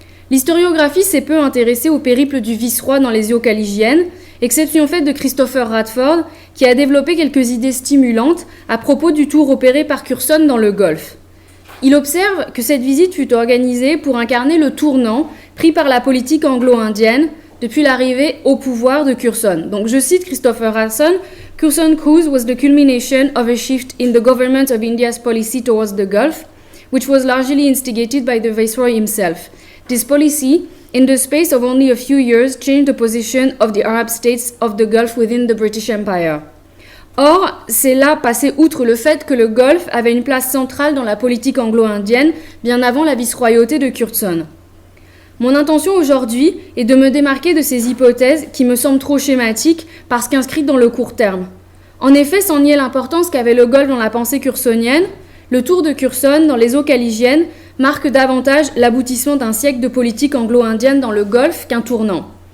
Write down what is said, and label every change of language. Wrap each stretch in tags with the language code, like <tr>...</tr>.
<fr>L'historiographie s'est peu intéressée au périple du vice-roi dans les eaux caligyennes, exception faite de Christopher Radford qui a développé quelques idées stimulantes à propos du tour opéré par Curzon dans le Golfe. Il observe que cette visite fut organisée pour incarner le tournant pris par la politique anglo-indienne depuis l'arrivée au pouvoir de Curzon. Donc je cite</fr> <en>Christopher Radford, Curzon's cruise was the culmination of a shift in the government of India's policy towards the Gulf, which was largely instigated by the Viceroy himself. This policy, in the space of only a few years, changed the position of the Arab states of the Gulf within the British Empire.</en> <fr>Or, c'est là passer outre le fait que le Golfe avait une place centrale dans la politique anglo-indienne bien avant la vice-royauté de Curzon. Mon intention aujourd'hui est de me démarquer de ces hypothèses qui me semblent trop schématiques parce qu'inscrites dans le court terme. En effet, sans nier l'importance qu'avait le Golfe dans la pensée curzonienne, le tour de Curzon dans les eaux caligyennes marque davantage l'aboutissement d'un siècle de politique anglo-indienne dans le Golfe qu'un tournant.</fr>